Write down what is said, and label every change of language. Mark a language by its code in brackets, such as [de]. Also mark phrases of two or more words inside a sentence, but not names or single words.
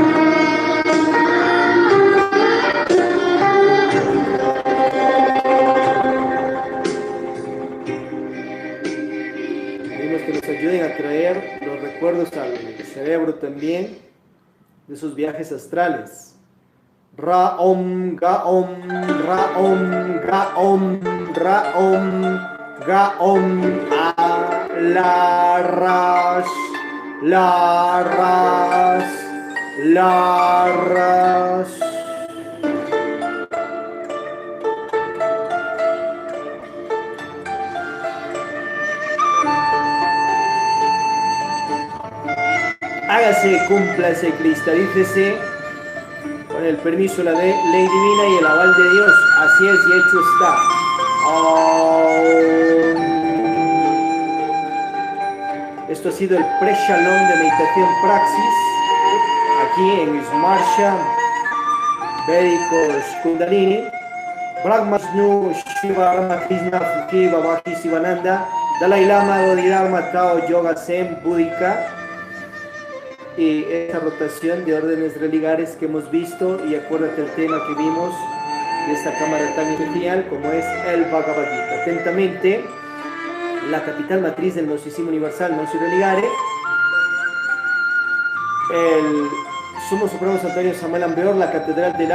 [es] Que nos ayuden a traer los recuerdos al cerebro también de sus viajes astrales. Ra-om, ga-om, ra-om, ga-om, ra-om, ga-om, la-ras, la-ras, la-ras. Hágase, cúmplase, cristalícese con el permiso de la ley divina y el aval de Dios. Así es y hecho está. Esto ha sido el pre-shalom de meditación praxis aquí en Smarsha Védicos Kundalini. Brahmasnu Shiva Rama Krishna Fuki Babaki Sivananda Dalai Lama Bodhidharma Tao Yoga Zen Búdica. Y esta rotación de órdenes religares que hemos visto, y acuérdate el tema que vimos de esta cámara tan genial como es el Bhagavad Gita. Atentamente, la capital matriz del Gnosticismo Universal, Gnosis Religare, el Sumo Supremo Santuario Samuel Ambeor, la Catedral del